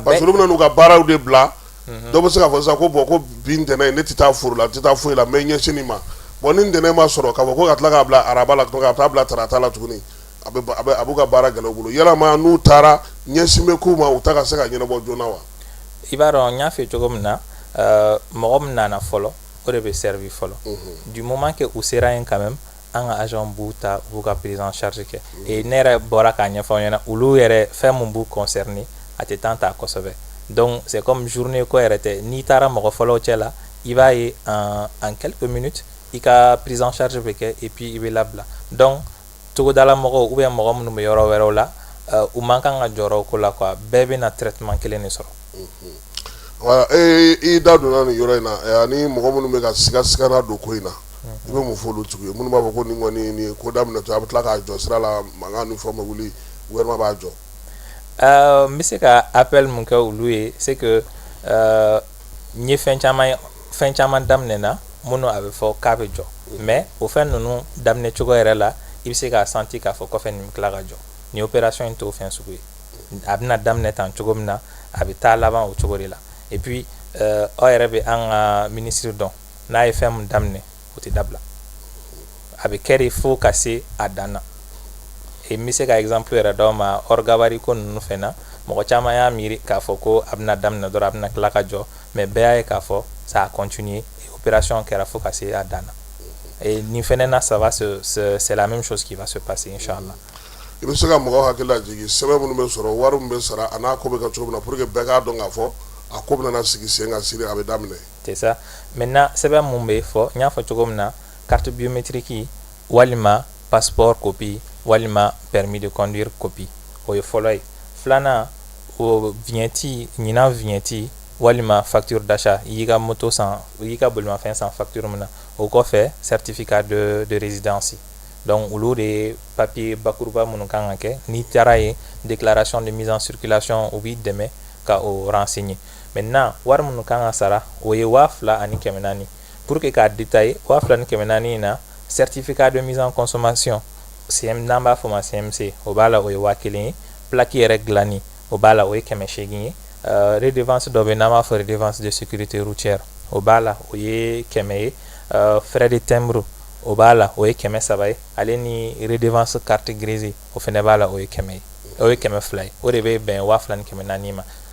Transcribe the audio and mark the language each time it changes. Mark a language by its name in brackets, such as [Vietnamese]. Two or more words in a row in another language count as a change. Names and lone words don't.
[French] parce que [Bambara] olu bɛna n'u ka baaraw de bila dɔw bɛ se k'a fɔ sisan ko bon ko bi ntɛnɛn ne tɛ taa foro la n tɛ taa foyi la n bɛ ɲɛsin nin ma bon ni ntɛnɛn ma sɔrɔ k'a fɔ ko ka tila k'a bila araba la tuguni ka taa bila tarata la tuguni a b'u ka baara gɛlɛya u bolo yalama n'u taara ɲɛsin bɛ k'u ma u ta ka se ka ɲɛnabɔ joona wa. I b'a dɔn n y'a f'i ye cogo min na mɔgɔ min nana fɔlɔ o de bɛ servi fɔlɔ [French] du moment que [Bambara] u sera yen [French] quand même [Bambara] an ka agent b'u ta b'u ka [French] prise en charge [Bambara] kɛ et ne yɛrɛ bɔra k'a ɲɛfɔ aw ɲɛna olu yɛrɛ fɛn mun b'u concerné a tɛ temps ta kosɛbɛ [French] donc c'est comme journée [Bambara] ko yɛrɛ tɛ n'i taara mɔgɔ fɔlɔw cɛ la i b'a ye [French] en quelques minutes [Bambara] i ka [French] prise en charge [Bambara] bɛ kɛ [French] et puis [Bambara] i bɛ labila donc togodala mɔgɔw [French] ou bien [Bambara] mɔgɔ minnu bɛ yɔrɔ wɛrɛw la u man kan ka jɔyɔrɔ o ko la quoi bɛɛ bɛ na traitement kelen de sɔrɔ. Voilà, i da donna nin yɔrɔ in na ani mɔgɔ minnu bɛ ka siga don ko in na i bɛ mun fɔ olu tigiw ye minnu b'a fɔ ko nin kɔni nin ko daminɛtɔ a bɛ tila k'a jɔ sira la mankan ni fɛn bɛ wuli gouvernement b'a jɔ. N bɛ se ka appel mun kɛ olu ye [French] c'est que [Bambara] n ye fɛn caman daminɛna minnu a bɛ fɔ k'a bɛ jɔ mais o fɛn ninnu daminɛ cogo yɛrɛ la i bɛ se k'a sentir k'a fɔ kɔfɛ nin bɛ tila ka jɔ ni opération in t'o fɛn sugu ye a bɛna daminɛ tan cogo min na a bɛ taa laban o cogo de la [French] et puis [Bambara] aw yɛrɛ bɛ an ka ministre dɔn n'a ye fɛn mun daminɛ o tɛ dabila a bɛ kɛ de fo ka se a dan na et n bɛ se ka exemple yɛrɛ d'aw ma [French] hors gabarit [Bambara] ko ninnu fɛn na mɔgɔ caman y'a miiri k'a fɔ ko a bɛna daminɛ dɔrɔn a bɛna tila ka jɔ mais bɛɛ y'a ye k'a fɔ [French] ça a continué et opération [Bambara] kɛra fo ka se a dan na et nin fɛnɛ na [French] ça va c'est la même chose qui va se passer [Bambara] inchallah. I bɛ se ka mɔgɔw hakili lajigin sɛbɛn minnu bɛ sɔrɔ wari min bɛ sara a n'a ko bɛ kɛ cogo min na [French] pour que [Bambara] bɛɛ k'a dɔn k'a fɔ a ko bɛna sigi sen kan sini a bɛ daminɛ. [French] C'est ça maintenant [Bambara] sɛbɛn mun bɛ fɔ n y'a fɔ cogo min na [French] carte biométrique [Bambara] walima [French] passeport copie [Bambara] walima [French] permis de conduire copie [Bambara] o ye fɔlɔ ye filanan o vignette ɲinan vignette walima [French] facture d'achat [Bambara] i y'i ka moto san i y'i ka bolimafɛn san facture min na o kɔfɛ [French] certificat de résidence [Bambara] donc olu de ye papier bakuruba minnu kan ka kɛ n'i taara ye [French] déclaration de mise en circulation [Bambara] o b'i dɛmɛ ka o renseigner maintenant wari minnu kan ka sara o ye 2000 ani 400 [French] pour que [Bambara] k'a détailler 2000 ani 400 na [French] certificat de mise en consommation [Bambara] n'an b'a fɔ ma CMC o b'a la o ye 1000 ye plaque yɛrɛ dilanni o b'a la o ye 800 ye redevance dɔ bɛ n'an b'a fɔ [French] redevance de sécurité routière [Bambara] o b'a la o ye 100 ye [French] frais de timbre [Bambara] o b'a la o ye 300 ye ale ni [French] redevance carte grise [Bambara] o fɛnɛ b'a la o ye 100 ye o ye 200 ye o de bɛ bɛn 2000 ani 400 ma.